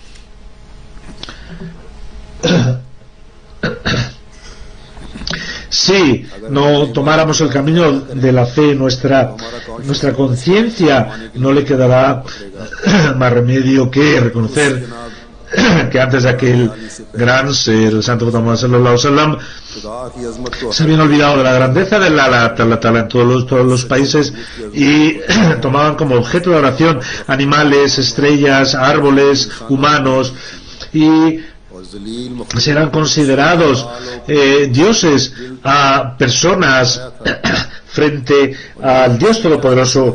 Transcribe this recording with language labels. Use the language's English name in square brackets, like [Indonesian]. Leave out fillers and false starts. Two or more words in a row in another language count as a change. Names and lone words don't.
[Spanish] Si no tomáramos el camino de la fe, nuestra conciencia no le quedará más remedio que reconocer que antes de aquel gran ser, el Santo Muhammad [Arabic] صلى الله عليه وسلم, [Spanish] se habían olvidado de la grandeza de [Arabic] الله تعالى [Spanish] en todos los países y tomaban como objeto de oración animales, estrellas, árboles, humanos, y serán considerados dioses a personas frente al Dios Todopoderoso.